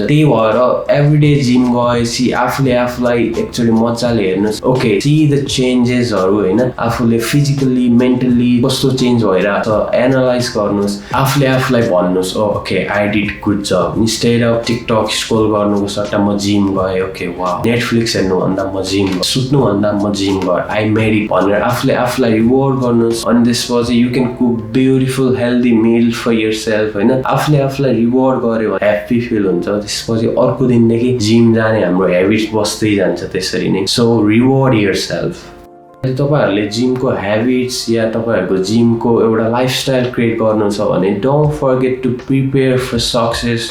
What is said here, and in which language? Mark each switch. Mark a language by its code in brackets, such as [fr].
[ne] त्यही भएर everyday gym गएपछि आफूलाई एक्चुअली मजाले हेर्नुहोस्, ओके सी द चेन्जेसहरू हैन, आफूले फिजिकली मेन्टली कस्तो चेन्ज भइरहेको छ एनालाइज गर्नुहोस्, आफूलाई भन्नुहोस् [en] Okay I did good job. Instead of TikTok scroll [ne] गर्नुको सट्टा म जिम गएँ, ओके वाउ। नेटफ्लिक्स हेर्नुभन्दा म जिम गएँ, सुत्नुभन्दा म जिम गएँ, [en] I made it [ne] भनेर आफूलाई रिवार्ड गर्नुहोस्। [en] अनि त्यसपछि you can cook beautiful healthy meal for yourself हैन। [ne] आफूलाई रिवार्ड गर्यो भने ह्याप्पी फिल हुन्छ। त्यसपछि अर्को दिनदेखि जिम जाने हाम्रो ह्याबिट्स बस्दै जान्छ त्यसरी नै। [en] So reward yourself. [ne] तपाईहरुले जिमको ह्याबिट्स या तपाईहरुको जिमको एउटा लाइफस्टाइल क्रिएट गर्नु छ भने [en] Don't forget to prepare for success.